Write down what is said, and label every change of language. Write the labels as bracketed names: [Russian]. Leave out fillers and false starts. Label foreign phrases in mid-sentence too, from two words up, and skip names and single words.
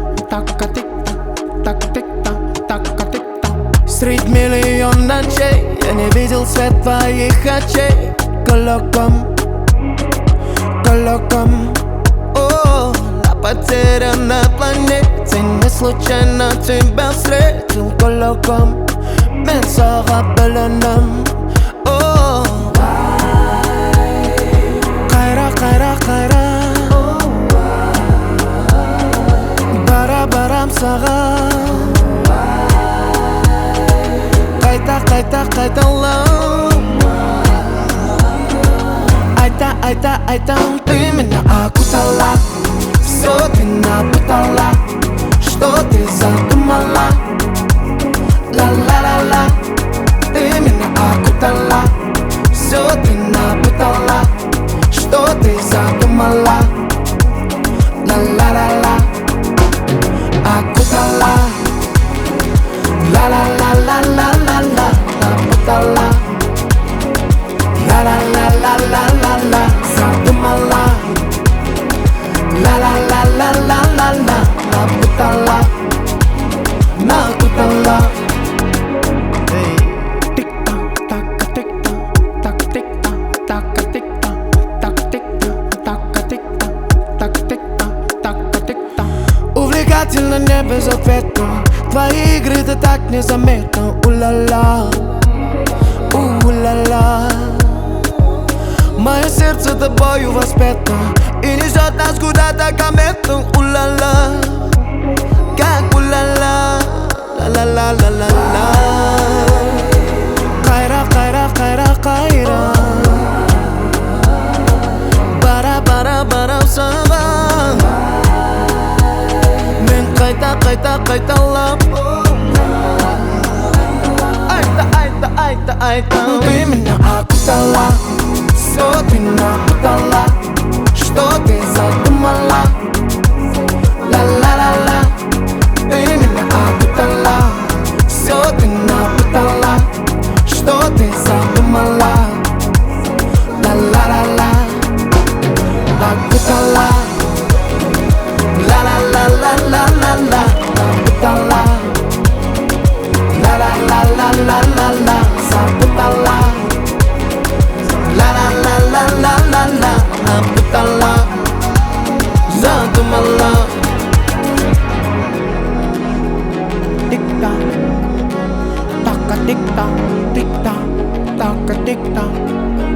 [Russian] Средь миллион ночей я не видел свет твоих очей. Колоком, колоком, о, на потерянной планете не случайно тебя встретил. [Kazakh] Колоком, мен саған білінім. О, қайра, қайра, қайра, барам саған. Қайта, қайталам. Айтам, [Russian] ты меня окутала. Все ты напутала. Что ты задумала? Ла-ла-ла-ла. Ты меня окутала. Все ты напутала. Что ты задумала? Ла-ла-ла-ла. Окутала. Ла-ла-ла-ла-ла-ла-ла. Напутала. Ла-ла-ла-ла-ла-ла-ла. Задумала. Ла-ла-ла-ла-ла-ла-ла. Напутала. Накутала. Увлекательно, не без ответа. Твои игры ты так незаметно. У-ла-ла, у-ла-ла. Мое сердце тобою воспето и несет нас куда-то комету. У-ла-ла, как у-ла-ла, ла-ла-ла-ла-ла-ла. [Kazakh] Қайра, қайра, қайра, қайра, барам саған. Мен қайталап. Айта, [Russian] ты меня окутала. Все ты напутала. Что ты задумала? Ла-ла-ла-ла. Ты меня окутала. Все ты напутала. Что ты задумала? Ла-ла-ла-ла. Окутала. Ла-ла-ла-ла-ла-ла-ла. Окутала. Ла-ла-ла-ла-ла-ла-ла. Запутала. Ла-ла-ла-ла-ла-ла-ла. Напутала. Задумала. Тик-так, така-тик-так, тик-так, така-тик-так.